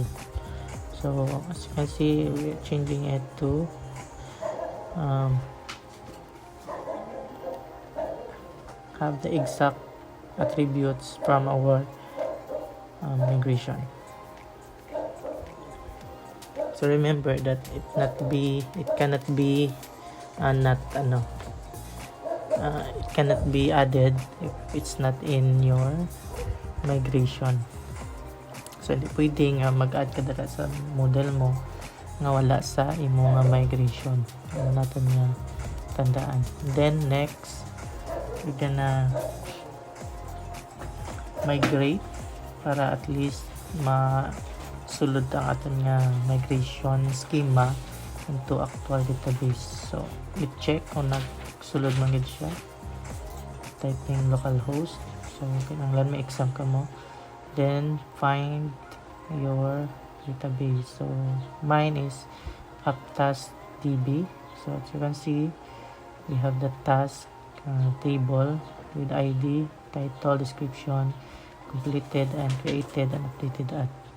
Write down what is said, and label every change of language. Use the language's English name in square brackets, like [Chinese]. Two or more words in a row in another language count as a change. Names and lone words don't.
[English] So as you can see, we're changing it to have the exact attributes from our migration. So remember that it cannot be added if it's not in your migration. [Hiligaynon] So hindi pwedeng mag-add ka dala sa model mo nga wala sa imo nga migration. Ano natin nga tandaan. [English] Then next, we're gonna migrate para at least [Hiligaynon] masulod ang aton nga [English] migration schema into actual database. So we check [Hiligaynon] kung nagsulod man gid siya. [English] Typing localhost. [Hiligaynon] So kinahanglan may exam ka mo. [English] Then find your database. So mine is apptask.db. So as you can see, we have the task table with ID, title, description, completed and created and updated at.